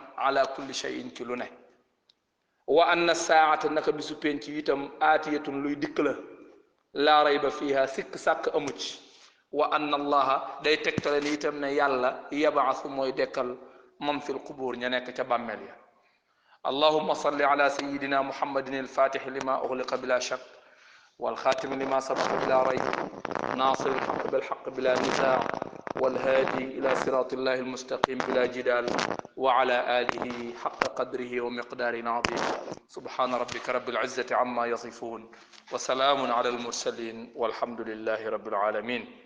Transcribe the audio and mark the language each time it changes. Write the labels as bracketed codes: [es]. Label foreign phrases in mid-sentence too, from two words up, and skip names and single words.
[ar] على كل شيء [wo] ci lu ne [ar] وأن الساعة [wo] naka bisu penc itam aatiyatun luy dikk la [ar] لا ريب فيها [wo] sikk sàkk amu ci [ar] وأن الله [wo] day tegtale ni itam ne yàlla yabaasu mooy dekkal [ar] من في القبور [wo] ña nekk ca bàmmeel ya [ar] اللهم صل على سيدنا محمد الفاتح لما أغلق بلا شك والخاتم لما سبق بلا ريب ناصر الحق بالحق بلا نزاع والهادي إلى صراط الله المستقيم بلا جدال وعلى آله حق قدره ومقدار عظيم سبحان ربك رب العزة عما يصفون وسلام على المرسلين والحمد لله رب العالمين